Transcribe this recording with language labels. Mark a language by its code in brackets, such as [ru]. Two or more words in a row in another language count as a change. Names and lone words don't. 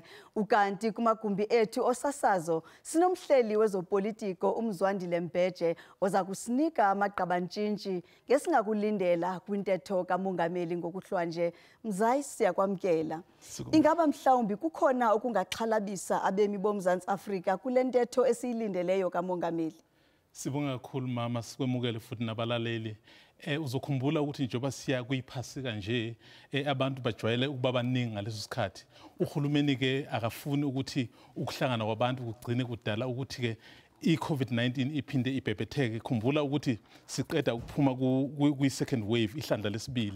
[xh] Ukanti kumagumbi ethu osasazo sinomhleli wezopolitiko uMzwandile Mbheje oza kusinika amagqabantshintshi ngesingakulindela kwintetho kamongameli ngokuhlwa nje. Mzayi, siyakwamkela. Ingaba mhlawumbi kukhona okungaxhalabisa abemi boMzantsi Afrika kule ntetho esiyilindeleyo kamongameli? [zu] Sibonga kakhulu mama, sikwemukele futhi nabalaleli. Uzokhumbula ukuthi njengoba siya kuyiphasika nje abantu bajwayele ukuba baningi ngaleso sikhathi. Uhulumeni ke akafuni ukuthi ukuhlangana kwabantu kugcine kudala ukuthi ke i-COVID-19 iphinde ibhebhetheke. Khumbula ukuthi siqeda ukuphuma kwi- [en] second wave, [zu] ihlandla lesibili.